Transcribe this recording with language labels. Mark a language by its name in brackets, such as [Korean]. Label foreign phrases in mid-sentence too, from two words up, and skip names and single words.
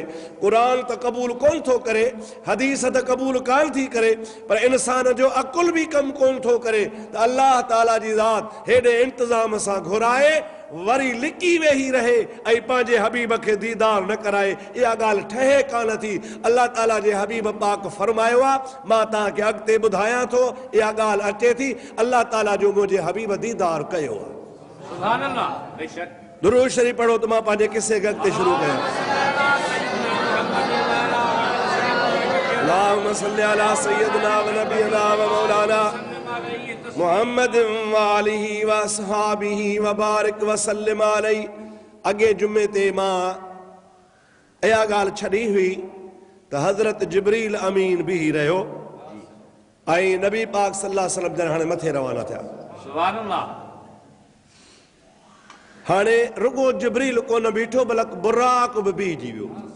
[Sindhi] क़ुरान त क़बूल कोन थो करे, हदीस त क़बूल कान थी करे, पर इंसान जो अकुल बि कमु कोन थो करे त अल्लाह ताला जी ज़ात हेॾे इंतज़ाम सां घुराए वरी लिकी वेही रहे ऐं पंहिंजे हबीब खे दीदार न कराए। इहा ॻाल्हि ठहे कान थी। अल्लाह ताला जे हबीब पाक फरमायो आहे, मां तव्हांखे अॻिते ॿुधायां थो, इहा ॻाल्हि अचे थी। अल्लाह ताला जो मुंहिंजे हबीब दीदार कयो आहे। दुरूद शरीफ पढ़ो त मां पंहिंजे किसे खे अॻिते शुरू कयां। [Arabic] اللهم صل على سيدنا ونبينا ومولانا محمد وآله وأصحابه وبارك وسلم عليه. [Sindhi] अॻे जुमे ते मां इहा ॻाल्हि छॾी हुई त हज़रत जिब्रील अमीन बीही रहियो ऐं नबी पाक [Arabic] صلى الله عليه وسلم [Sindhi] जन हाणे मथे रवाना थिया। [Arabic] سبحان الله. [Sindhi] हाणे रुगो जिब्रील कोन बीठो, बल्कि बुराक बि बीहजी वियो।